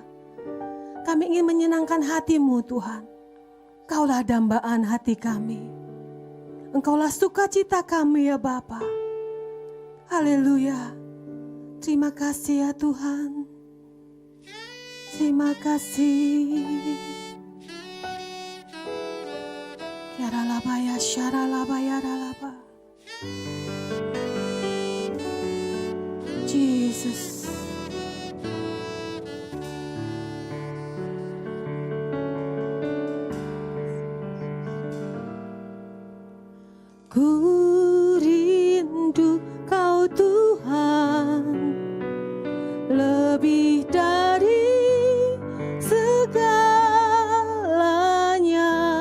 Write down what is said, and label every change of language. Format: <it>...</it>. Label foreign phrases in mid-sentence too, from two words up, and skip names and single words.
<id>Kami ingin menyenangkan hati-Mu Tuhan. Kaulah dambaan hati kami. Engkaulah sukacita kami ya Bapa. Haleluya. Terima kasih ya Tuhan. Terima kasih. Yaralabaya syaralabaya ralaba. Jesus. Ku rindu Kau Tuhan lebih dari segalanya.</id>